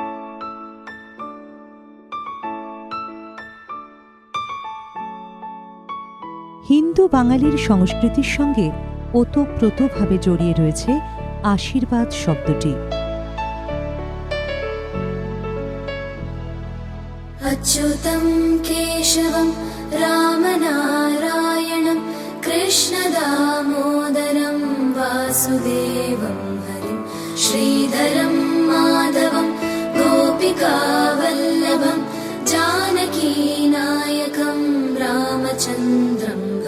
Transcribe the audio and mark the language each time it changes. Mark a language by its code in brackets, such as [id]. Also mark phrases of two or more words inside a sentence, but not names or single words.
[bn] হিন্দু বাঙালির সংস্কৃতির সঙ্গে ওতপ্রোতভাবে জড়িয়ে রয়েছে আশীর্বাদ শব্দটি। [sa] अच्युतं केशवं रामनारायणं कृष्णदामोदरं वासुदेवं हरिं श्रीधरं माधवं गोपिकावल्लभं जानकीनायकं रामचन्द्रं